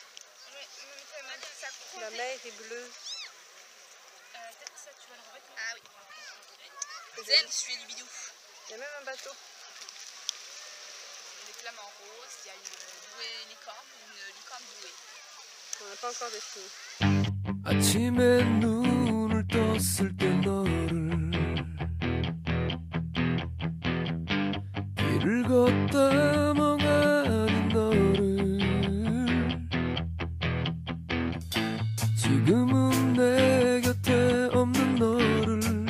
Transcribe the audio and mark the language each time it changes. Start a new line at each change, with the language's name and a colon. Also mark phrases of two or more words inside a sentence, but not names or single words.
French: Elle m'a dit que ça compte. La mer est bleue. Peut-être ça, tu vas le remettre. Ah oui. Zen, je suis Libidou. Il y a même un bateau. Des flammes en rose, il y a une licorne douée. On n'a pas encore défini.
Korean: 아침에 눈을 떴을 때 너를 길을 걷다 멍하니 너를 지금은 내 곁에 없는 너를